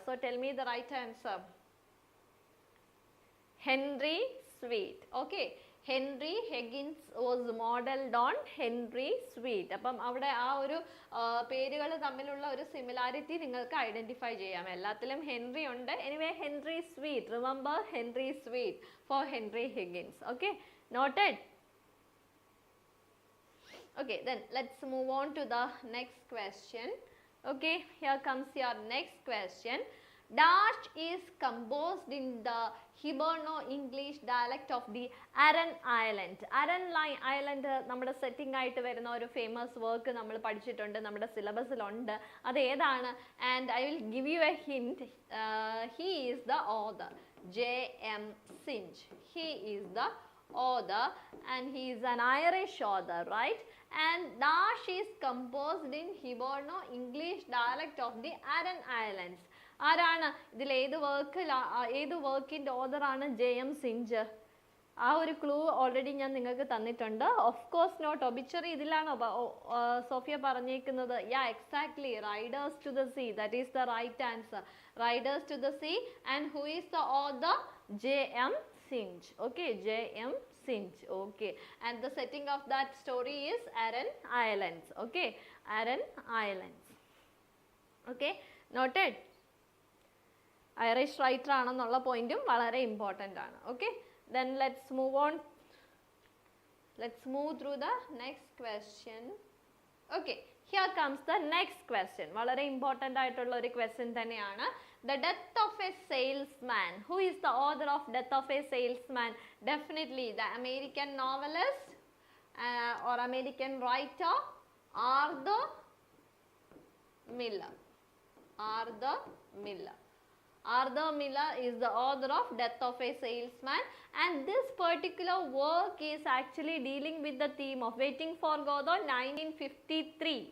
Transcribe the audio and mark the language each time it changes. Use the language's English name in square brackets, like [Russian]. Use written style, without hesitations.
[English] So tell me the right answer. Henry Sweet. Okay, Henry Higgins was modeled on Henry Sweet. [Malayalam] അപ്പം അവിടെ ആ ഒരു പേരുകൾ തമ്മിലുള്ള ഒരു സിമിലാരിറ്റി നിങ്ങൾക്ക് ഐഡന്റിഫൈ ചെയ്യാം. എല്ലാത്തിലും ഹെൻറി ഉണ്ട്. [English] Anyway, Henry sweet, remember Henry sweet for Henry Higgins. Okay, noted. Okay, then let's move on to the next question. Okay, here comes your next question. Dash is composed in the Hiberno-English dialect of the Aran Island. [Malayalam] Aran Island നമ്മുടെ setting ആയിട്ട് വരുന്ന ഒരു famous work നമ്മൾ പഠിച്ചിട്ടുണ്ട്, നമ്മുടെ സിലബസിലുണ്ട്. അത് ഏതാണ്? [English] And I will give you a hint. He is the author, J.M. Sinch. He is the author and he is an Irish author, right? And Dash is composed in Hiberno-English dialect of the Aran Islands. [Malayalam] ആരാണ് ഇതിൽ ഏത് വർക്കിൻ്റെ ഓഥറാണ്? J.M. Sinch. ആ ഒരു clue already ഞാൻ നിങ്ങൾക്ക് തന്നിട്ടുണ്ട്. [English] of course not obituary [Malayalam] ഇതിലാണോ Sophia പറഞ്ഞേക്കുന്നത്? [English] Yeah, exactly, riders to the sea. That is the right answer. Riders to the sea. And who is the author? J.M. Sinch. Okay, J.M. Sinch. Okay, and the setting of that story is Aran Islands. Okay, Aran Islands. Okay, noted. [Malayalam] Irish writer ആണെന്നുള്ള പോയിന്റും വളരെ important ആണ്. [English] Okay, then let's move on. Let's move through the next question. Okay, here comes the next question. [Malayalam] വളരെ important ആയിട്ടുള്ള ഒരു question തന്നെയാണ്. [English] The Death of a Salesman. Who is the author of Death of a Salesman? Definitely the American novelist or American writer Arthur Miller. Arthur Miller. Arthur Miller is the author of Death of a Salesman, and this particular work is actually dealing with the theme of Waiting for Godot 1953.